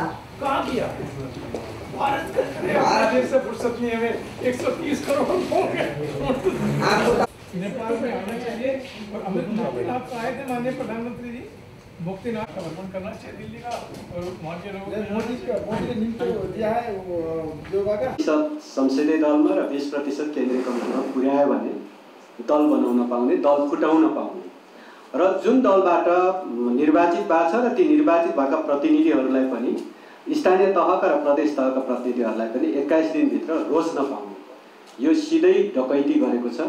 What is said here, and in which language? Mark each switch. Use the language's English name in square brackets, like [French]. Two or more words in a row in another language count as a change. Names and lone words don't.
[Hindi] कहाँ किया? भारत से फुर्सत नहीं है। 130 करोड़ आपको नेपाल में आना चाहिए। और अमित शाह आप आए थे माननीय प्रधानमंत्री जी, मुक्तिनाथ का भ्रमण करना चाहिए दिल्ली का, और वहाँ के लोगों मोदी ने निम्तो दिया है योगा का। [Nepali] संसदीय दलमा र 20% केन्द्रीय कमिटीमा पुर्यायो भने दल बनाउन पाउने, दल फुटाउन पाउने, र जुन दलबाट निर्वाचित भएको छ र ती निर्वाचित भएका प्रतिनिधिहरूलाई पनि स्थानीय तहका र प्रदेश तहका प्रतिनिधिहरूलाई पनि 21 दिनभित्र रोज्न पाउने, यो सिधै डकैती गरेको छ।